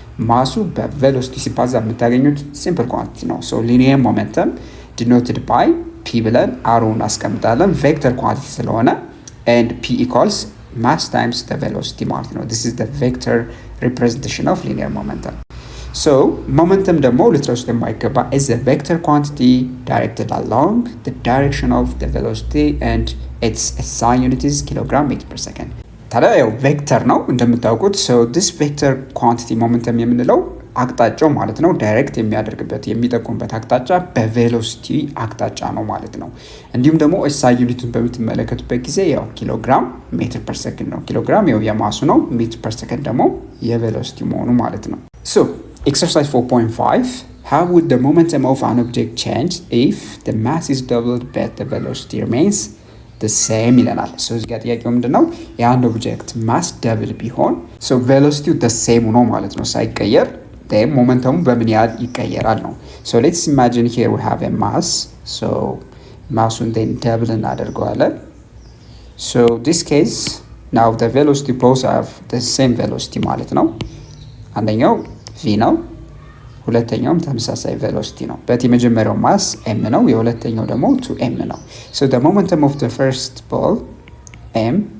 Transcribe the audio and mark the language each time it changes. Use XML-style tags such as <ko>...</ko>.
<am>ማሱ በቬሎሲቲ ሲባዛ የምታገኙት ሲምፕል ኳንቲቲ ነው</am> <en>so linear momentum denoted by p</en> <am>ብለን አሮውን አስቀምጣለን ቬክተር ኳንቲቲ ስለሆነ</am> <en>and p equals mass times the velocity</en> <am>ማለት ነው</am> <en>this is the vector representation of linear momentum So momentum</en> <am>ደግሞ ልትረሱት የማይገባ</am> <en>is a vector quantity directed along the direction of the velocity and its SI unit is kilogram meter per second።</en> <am>ታዲያ ያው ቬክተር ነው እንደምታውቁት።</am> <en>so this vector quantity momentum</en> <am>የምንለው አቅጣጫው ማለት ነው ዳይሬክት የሚያደርግበት የሚጠቁምበት አቅጣጫ በቬሎሲቲ አቅጣጫ ነው ማለት ነው። እንዲሁም ደግሞ SI ዩኒቱን በምትመለከቱበት ጊዜ ያው ኪሎግራም ሜትር ፐር ሰከንድ ነው። ኪሎግራም ያው የማሱ ነው፣ ሜትር ፐር ሰከንድ ደግሞ የቬሎሲቲ መሆኑ ማለት ነው።</am> <en>so exercise 4.5 how would the momentum of an object change if the mass is doubled but the velocity remains the same</en> <am>ይለናል። so እዚህ ጋር ጥያቄው ምንድነው? የአንድ ኦብጀክት ማስ ደብል ቢሆን</am> <en>so velocity the same</en> <am>ነው ማለት ነው ሳይቀየር then momentum በምን ያህል ይቀየራል ነው።</am> <en>so let's imagine here we have a mass so</en> <am>ማሱን then double እናደርገዋለን።</am> <en>so this case now the velocity both have the same velocity</en> <am>ማለት ነው። አንደኛው v ነው፣ ሁለተኛውም ተመሳሳይ velocity ነው። በት የመጀመሪያው ማስ m ነው፣ የሁለተኛው ደግሞ 2m ነው።</am> <en>so the momentum of the first ball m</en>